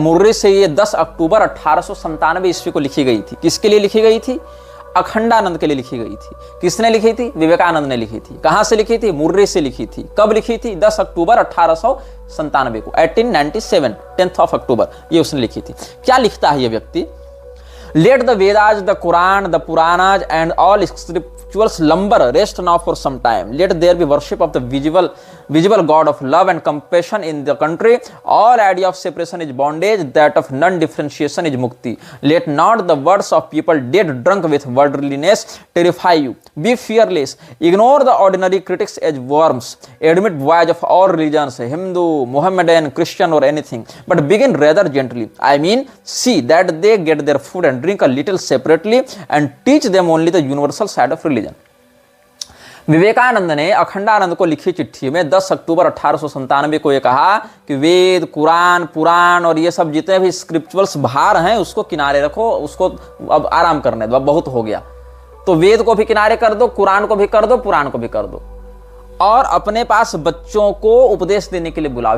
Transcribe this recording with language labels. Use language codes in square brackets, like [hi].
[hi] Murray से ये 10 अक्टूबर 1897 ईस्वी को लिखी गई थी। किसके लिए लिखी गई थी, अखंडानंद के लिए लिखी गई थी। किसने लिखी थी, विवेकानंद ने लिखी थी। कहां से लिखी थी, मुर्रे से लिखी थी। कब लिखी थी, 10 अक्टूबर 1897 को, 1897, 10th of अक्टूबर ये उसने लिखी थी। क्या लिखता है ये व्यक्ति, [en] Let the Vedas, the Quran, the Puranas, and all scriptures lumber rest now for some time. Let there be worship of the visible God of love and compassion in the country. All idea of separation is bondage, that of non-differentiation is mukti. Let not the words of people dead drunk with worldliness terrify you. Be fearless. Ignore the ordinary critics as worms. Admit voyage of all religions, Hindu, Mohammedan, Christian, or anything. But begin rather gently. I mean, see that they get their food and drink a little separately and teach them only the universal side of religion. [hi] Vivekananda ने अखंडानंद को लिखी चिट्ठी में 10 अक्टूबर 1897 को ये कहा कि वेद, कुरान, पुराण और ये सब जितने भी स्क्रिप्चुअल्स भार हैं उसको किनारे रखो, उसको अब आराम करने दो, अब बहुत हो गया। तो वेद को भी किनारे कर दो, कुरान को भी कर दो, पुराण को भी कर दो, और अपने पास बच्चों को उपदेश देने के लिए बुलाओ।